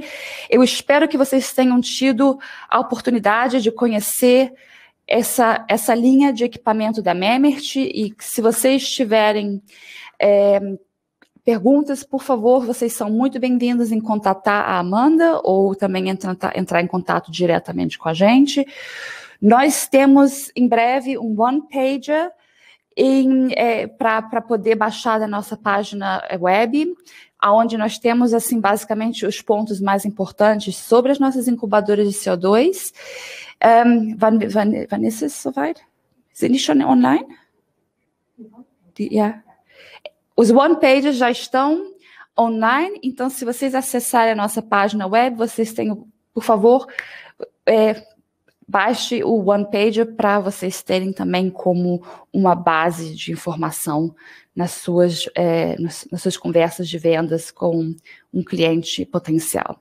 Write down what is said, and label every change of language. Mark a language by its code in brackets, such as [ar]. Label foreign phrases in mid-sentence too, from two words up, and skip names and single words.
[pt] Eu espero que vocês tenham tido a oportunidade de conhecer essa linha de equipamento da Memert, e se vocês tiverem perguntas, por favor, vocês são muito bem-vindos em contatar a Amanda ou também entrar em contato diretamente com a gente. Nós temos, em breve, um one-pager para poder baixar da nossa página web, onde nós temos, assim, basicamente, os pontos mais importantes sobre as nossas incubadoras de CO2. [de] Wann ist es soweit? Sind die schon online? Ja. [pt] Os one-pages já estão online, então, se vocês acessarem a nossa página web, vocês têm, por favor, baixe o one-pager para vocês terem também como uma base de informação nas suas conversas de vendas com um cliente potencial.